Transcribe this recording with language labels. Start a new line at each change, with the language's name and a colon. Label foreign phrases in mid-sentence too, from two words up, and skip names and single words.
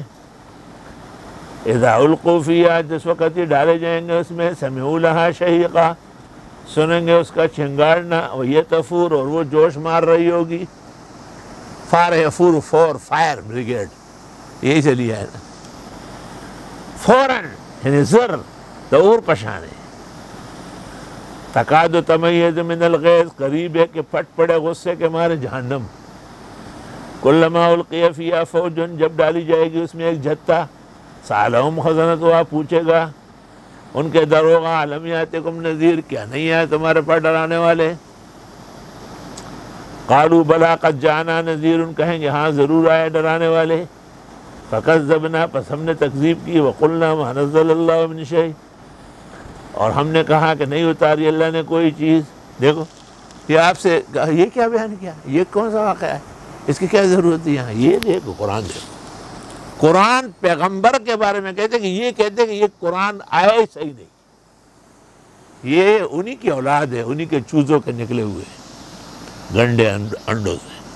Arabic: اذا القوا فیہا،
Urdu: جس وقت یہ ڈالے جائیں گے اس میں،
Arabic: سمعوا لہا شہیقا،
Urdu: سنیں گے اس کا چنگاڑنا، وہی تفور، اور وہ جوش مار رہی ہوگی۔
Arabic: فار یفور،
Urdu: فور
English: fire brigade,
Urdu: یہی سے لیا ہے نا، فوراً یعنی زر دور پشانے۔
Arabic: تکاد تمیز من الغیظ،
Urdu: قریب ہے کہ پھٹ پڑے غصے کے مارے جہنم۔
Arabic: کلما القی فیہا فوج،
Urdu: جب ڈالی جائے گی اس میں ایک جتھا،
Arabic: سألہم خزنتہا،
Urdu: پوچھے گا ان کے دروغہ،
Arabic: الم یاتکم نذیر،
Urdu: کیا نہیں آئے تمہارے پاس ڈرانے والے؟
Arabic: قالوا بلی قد جاءنا نذیر،
Urdu: کہیں گے ہاں ضرور آئے ڈرانے والے۔ فکذبنا، پس ہم نے تکذیب کی،
Arabic: وقلنا ما نزل اللہ من شیء،
Urdu: اور ہم نے کہا کہ نہیں اتاری اللہ نے کوئی چیز۔ دیکھو یہ آپ سے یہ کیا بیان کیا، یہ کون سا واقعہ ہے، اس کی کیا ضرورت ہے یہاں؟ یہ دیکھو قرآن، دیکھو قرآن پیغمبر کے بارے میں کہتے کہ یہ قرآن آیا ہی صحیح نہیں، یہ انہی کی اولاد ہے، انہی کے چوزوں کے نکلے ہوئے گنڈے انڈوں سے۔